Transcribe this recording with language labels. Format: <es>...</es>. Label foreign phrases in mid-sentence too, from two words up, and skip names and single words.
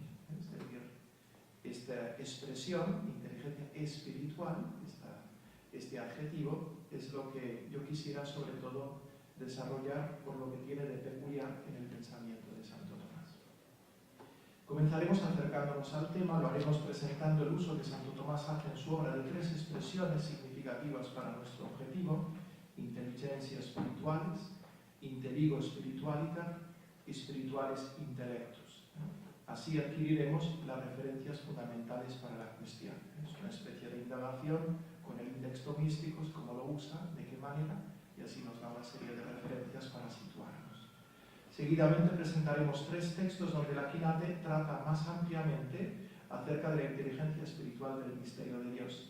<es>Es decir, esta expresión, inteligencia espiritual, este adjetivo, es lo que yo quisiera sobre todo desarrollar por lo que tiene de peculiar en el pensamiento de Santo Tomás. Comenzaremos acercándonos al tema, lo haremos presentando el uso que Santo Tomás hace en su obra de tres expresiones significativas para nuestro objetivo:</es> <la>inteligencia espiritualis, inteligo spiritualiter</la> <es>y</es> <la>spirituales intelectus.</la> <es>Así adquiriremos las referencias fundamentales para la cuestión. Es una especie de indagación con el index tomísticos, cómo lo usa, de qué manera, y así nos da una serie de referencias para situarnos. Seguidamente presentaremos tres textos donde la Quinate trata más ampliamente acerca de la inteligencia espiritual del misterio de Dios.</es>